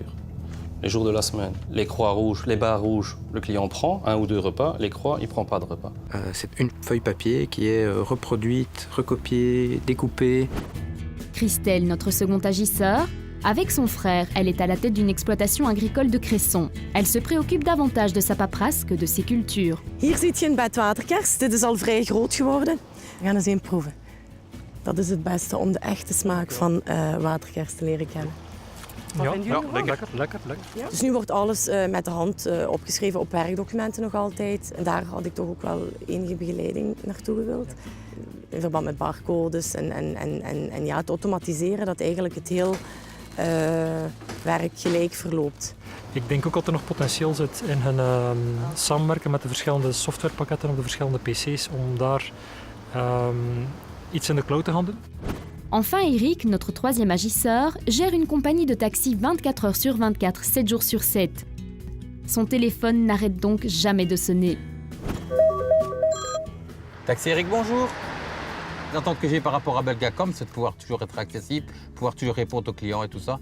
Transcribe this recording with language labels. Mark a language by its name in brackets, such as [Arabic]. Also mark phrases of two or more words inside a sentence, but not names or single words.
[French] Les jours de la semaine, les croix rouges, les barres rouges, le client prend 1 ou 2 repas, les croix, il ne prend pas de repas. C'est une feuille papier qui est reproduite, recopiée, découpée. Christelle, notre second agisseur, avec son frère, elle est à la tête d'une exploitation agricole de Cresson. Elle se préoccupe davantage de sa paperasse que de ses cultures. [Dutch] Hier ziet je een bed waterkers. Dit is al vrij groot geworden. We gaan eens een proeven. Dat is het beste om de echte smaak van waterkers te leren kennen. Ja, lekker. Ja? Dus nu wordt alles met de hand opgeschreven op werkdocumenten nog altijd. En daar had ik toch ook wel enige begeleiding naartoe gewild. In verband met barcodes en ja, het automatiseren dat eigenlijk het heel werk gelijk verloopt. Ik denk ook dat er nog potentieel zit in hun samenwerken met de verschillende softwarepakketten op de verschillende PC's om daar iets in de cloud te gaan doen. [French] Enfin, Eric, notre troisième agisseur, gère une compagnie de taxi 24 heures sur 24, 7 jours sur 7. Son téléphone n'arrête donc jamais de sonner. Taxi Eric, bonjour. L'attente que j'ai par rapport à Belgacom, c'est de pouvoir toujours être accessible, pouvoir toujours répondre aux clients et tout ça.